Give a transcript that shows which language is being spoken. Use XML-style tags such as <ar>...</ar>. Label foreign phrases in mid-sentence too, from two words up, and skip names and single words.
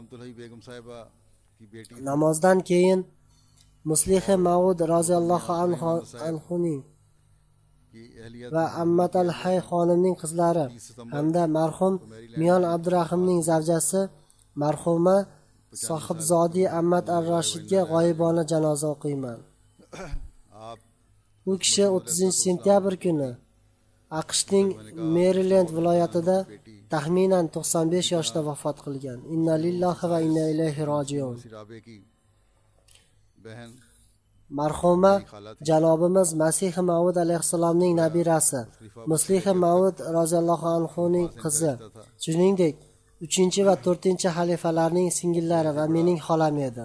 <uz>Namozdan keyin Muslih Maud roziyallohu anhuning va Ammat al-Hay xonimning qizlari hamda marhum Miyon Abdurahimning zavjasi marhuma Sohibzodi Ammat ar-Rashidga g'oyibona janoza o'qiyman. U kishi 30 sentyabr kuni AQShning Merilend viloyatida taxminan 95 yoshda vafot qilgan.</uz> <ar>إنا لله وإنا إليه راجعون.</ar> <uz>Marhuma janobimiz Masih Maud alayhissalomning nabirasi, Muslih Maud roziyallohu anhuning qizi, shuningdek 3 va 4 xalifalarning singillari va mening xolam edi.</uz>